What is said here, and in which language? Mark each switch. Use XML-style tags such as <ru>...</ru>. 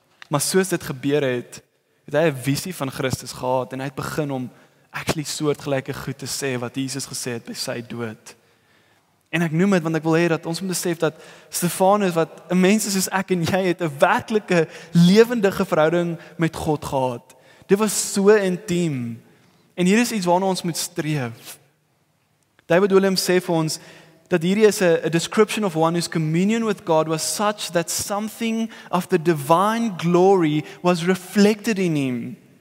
<af>Maar soos dit gebeur het hy 'n visie van Christus gehad en hy het begin om actually soortgelyke goed te sê wat Jesus gesê het by sy dood. En ek noem dit want ek wil hê dat ons moet besef dat Stefanus wat 'n mens is soos ek en jy het 'n werklike lewendige verhouding met God gehad. Dit was so intiem. En hier is iets waarna ons moet streef. David Williams sê vir ons dat hierdie is 'n</af> <en>description of one whose communion with God was such that something of the divine glory was reflected in him.</en>